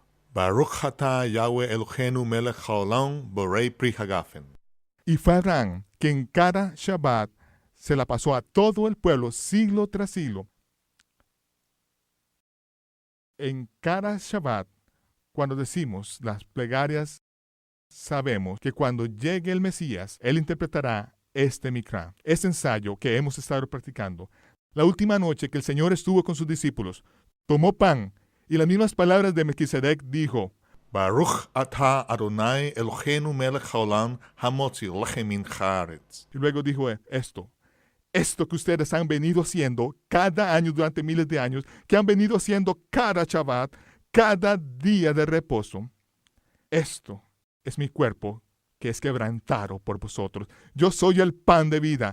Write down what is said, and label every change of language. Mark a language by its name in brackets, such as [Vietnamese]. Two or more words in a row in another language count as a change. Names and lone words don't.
[Hebrew] ברוך אתה יהוה אלהינו מלך העולם בורא פרי הגפן. [Spanish] Y fue Abraham que en cada Shabbat se la pasó a todo el pueblo siglo tras siglo. En cada Shabbat, cuando decimos las plegarias, sabemos que cuando llegue el Mesías, Él interpretará este Mikra, este ensayo que hemos estado practicando. La última noche que el Señor estuvo con sus discípulos, tomó pan y las mismas palabras de Melquisedec dijo, [Hebrew] ברוך אתה אדני אלהינו מלך העולם המוציא לחם מן הארץ. [Spanish] Y luego dijo esto que ustedes han venido haciendo cada año durante miles de años, que han venido haciendo cada Shabbat, cada día de reposo. Esto es mi cuerpo que es quebrantado por vosotros. Yo soy el pan de vida.